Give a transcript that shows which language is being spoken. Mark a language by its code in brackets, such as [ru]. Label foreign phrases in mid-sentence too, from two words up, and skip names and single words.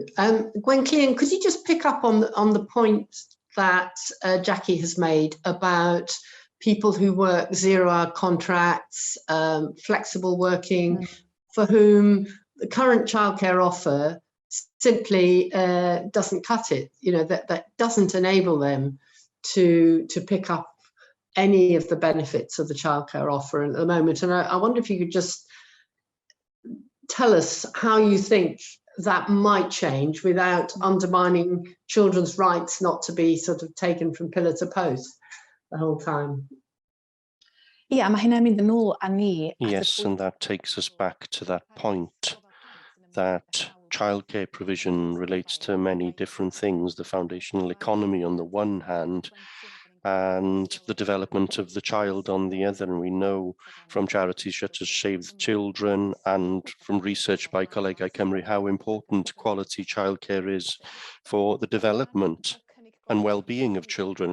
[en] Gwenllian, could you just pick up on the point that Jackie has made about people who work zero-hour contracts, flexible working, for whom the current childcare offer simply doesn't cut it, you know, that doesn't enable them to pick up any of the benefits of the childcare offer at the moment. And I wonder if you could just tell us how you think that might change without undermining children's rights not to be sort of taken from pillar to post the whole time. [cy] Ia, mae hynna'n mynd yn ôl â ni. [en] Yes, and that takes us back to that point that childcare provision relates to many different things, the foundational economy on the one hand, and the development of the child on the other. And we know from charities such as Save the Children and from research by Colegau Cymru how important quality childcare is for the development and well-being of children.